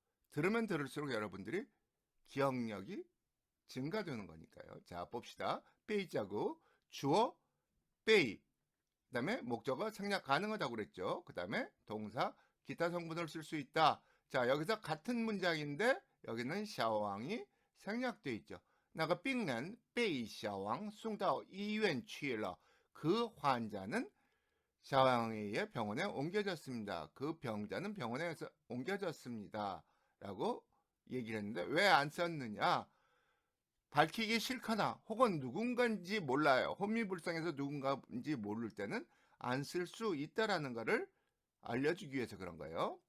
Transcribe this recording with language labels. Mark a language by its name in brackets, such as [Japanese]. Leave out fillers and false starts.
[Korean] 들으면 들을수록 여러분들이 기억력이 증가되는 거니까요. 자, 봅시다. 빼이자고 주어 빼이, 그 다음에 목적어 생략 가능하다고 그랬죠. 그 다음에 동사 기타 성분을 쓸 수 있다. 자, 여기서 같은 문장인데 여기는 샤오왕이 생략되어 있죠. [Chinese] 那个病人被小王送到医院去了. [Korean] 그 환자는 샤오왕에 의해 병원에 옮겨졌습니다. 그 병자는 병원에서 옮겨졌습니다. 라고 얘기를 했는데 왜 안 썼느냐? 밝히기 싫거나 혹은 누군가인지 몰라요. 혼미불상해서 누군가인지 모를 때는 안 쓸 수 있다라는 것을 알려주기 위해서 그런 거예요.